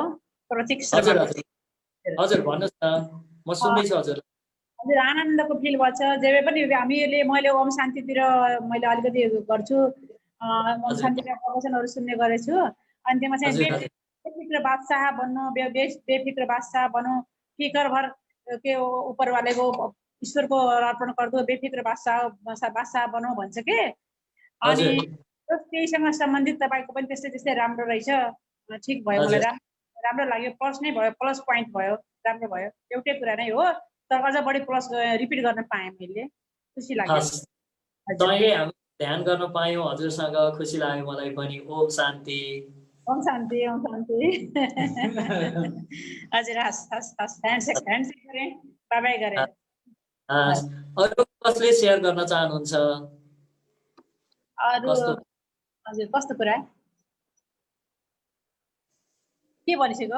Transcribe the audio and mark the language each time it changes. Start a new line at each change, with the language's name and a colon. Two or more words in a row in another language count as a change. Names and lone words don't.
Nepali: प्रतीक शर्मा। हजुर हजुर हजुर, भन्नुस् न, म सुन्दै छु हजुर। हजुर, आनन्दको फिल भन्छ। जे पनि हामीले मैले ओम शान्तितिर मैले अलिकति गर्छु। शान्तिका प्रवचनहरू सुन्ने गरेछु। अनि त्यसमा चाहिँ हजुर, हजुर। बेफिक्र बादशाह बन्नु,
Hindi: बेफिक्र बादशाह बनो, फिकर भर के ऊपर वाले को ईश्वर को अर्पण कर दो, बेफिक्र बादशाह बनो
Nepali: भन्छ के। अनि हजुर। त्यहीसँग सम्बन्धित तपाईँको पनि त्यस्तै त्यस्तै राम्रो रहेछ। ठिक भयो, मलाई राम्रो लाग्यो। प्लस नै भयो,
English: plus point
Nepali: भयो, राम्रो भयो। एउटै कुरा नै हो तर अझ बढी प्लस रिपिट गर्न पाएँ मैले, खुसी लाग्यो। सँगै हामी ध्यान गर्न पायौँ हजुरसँग, खुसी लाग्यो मलाई पनि। ओम शान्ति। ओम शान्ति, ओम शान्ति। हजुर, हस् हस् हस्, ह्यान्डसेक गरेँ, बाबाई गरेँ। अरू कसले सेयर गर्न चाहनुहुन्छ? अरू हजुर, कस्तो कुरा के भनिसक्यो?